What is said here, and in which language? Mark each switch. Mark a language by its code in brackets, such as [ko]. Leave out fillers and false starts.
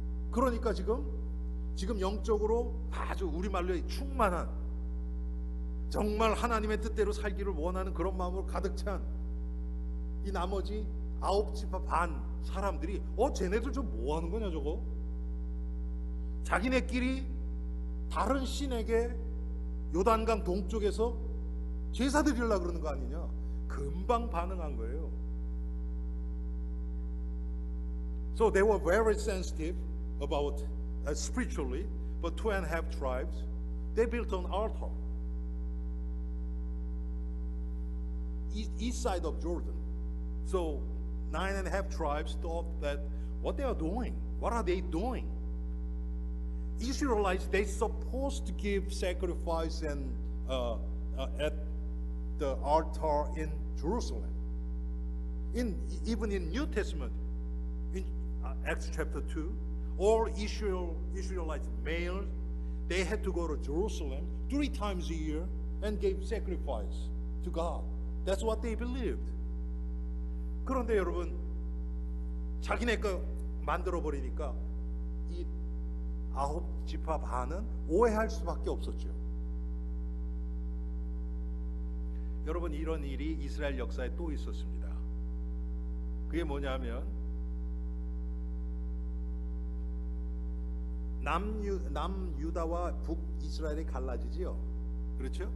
[ko] 그러니까 지금 영적으로 아주 우리말로 충만한, 정말 하나님의 뜻대로 살기를 원하는 그런 마음으로 가득 찬 이 나머지 9지파 반 사람들이 쟤네들 좀 뭐 하는 거냐 저거? 자기네끼리 다른 신에게 요단강 동쪽에서 제사 드리려고 그러는 거 아니냐? 금방 반응한 거예요. [en] So they were very sensitive about spiritually, but 2.5 tribes, they built an altar east side of Jordan. So 9.5 tribes thought that what they are doing, what are they doing? Israelites, they supposed to give sacrifice and at the altar in Jerusalem. Even in New Testament, in Acts chapter 2, all Israelites males, they had to go to Jerusalem 3 times a year and give sacrifice to God. That's what they believed. [ko] 그런데 여러분, 자기네 거 만들어 버리니까 이 9지파 반은 오해할 수밖에 없었죠. 여러분, 이런 일이 이스라엘 역사에 또 있었습니다. 그게 뭐냐면, 남유다와 북이스라엘이 갈라지지요. 그렇죠?